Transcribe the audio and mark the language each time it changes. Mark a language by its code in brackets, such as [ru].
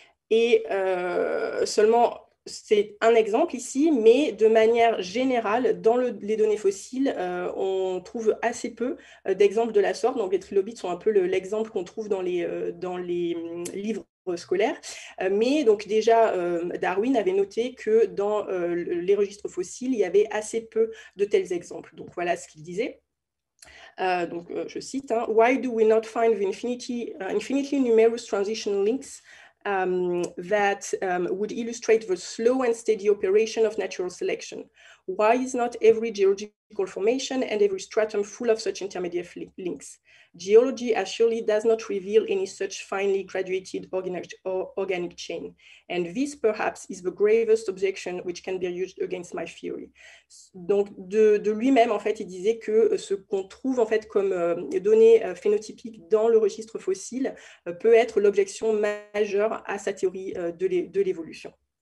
[fr] Et seulement, c'est un exemple ici, mais de manière générale, dans les données fossiles, on trouve assez peu d'exemples de la sorte. Donc, les trilobites sont un peu l'exemple qu'on trouve dans les livres scolaires. Mais donc déjà, Darwin avait noté que dans les registres fossiles, il y avait assez peu de tels exemples. Donc, voilà ce qu'il disait. Donc, je cite, hein, [en] « Why do we not find the infinitely numerous transition links that would illustrate the slow and steady operation of natural selection? Why is not every geological formation and every stratum full of such intermediate links? Geology surely does not reveal any such finely graduated organic chain. And this, perhaps, is the gravest objection which can be used against my theory. [fr] » Donc, de lui-même, en fait, il disait que ce qu'on trouve, en fait, comme données phénotypiques dans le registre fossile peut être l'objection majeure à sa théorie de l'évolution.